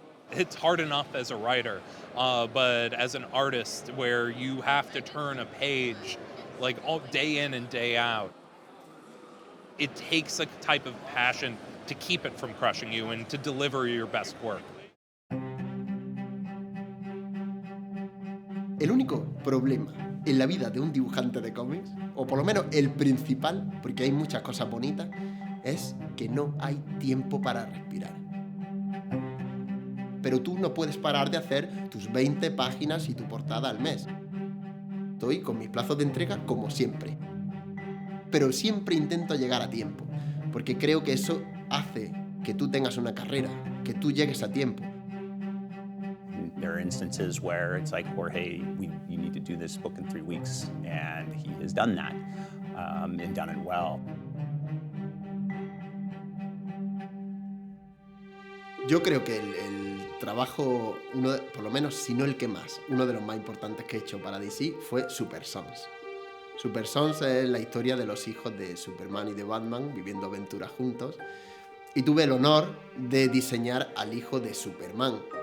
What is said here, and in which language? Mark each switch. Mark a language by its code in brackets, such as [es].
[en] It's hard enough as a writer, but as an artist where you have to turn a page like all day in and day out, it takes a type of passion to keep it from crushing you and to deliver your best work. [es] El único problema en la vida de un dibujante de cómics, o por lo menos el principal, porque hay muchas cosas bonitas, es que no hay tiempo para respirar. Pero tú no puedes parar de hacer tus 20 páginas y tu portada al mes. Estoy con mis plazos de entrega como siempre. Pero siempre intento llegar a tiempo, porque creo que eso hace que tú tengas una carrera, que tú llegues a tiempo. [en] There are instances where it's like, Jorge, you need to do this book in 3 weeks, and he has done that, and done it well. [es] Yo creo que el trabajo, por lo menos si no el que más, uno de los más importantes que he hecho para DC fue Super Sons. Super Sons es la historia de los hijos de Superman y de Batman viviendo aventuras juntos, y tuve el honor de diseñar al hijo de Superman.